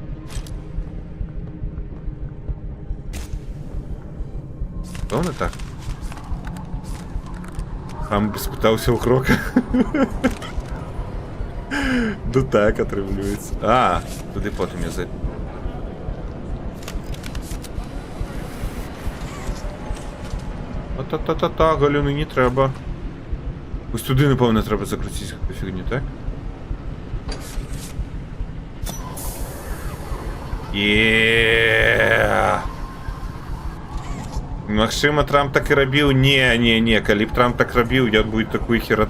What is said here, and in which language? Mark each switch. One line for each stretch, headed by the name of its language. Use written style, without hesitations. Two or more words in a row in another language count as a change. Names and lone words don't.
Belarusian: Што не так? Сам спытаўся ў крока. Ну так, атрымліваецца. А, туды потым я за... Та-та-та-та, галюны не трэба. Вось туды, напэўна, трэба закруціць гэту фігню, так? Магчыма, Трамп так і рабіў. Не, калі б Трамп так рабіў, ён бы такую херату.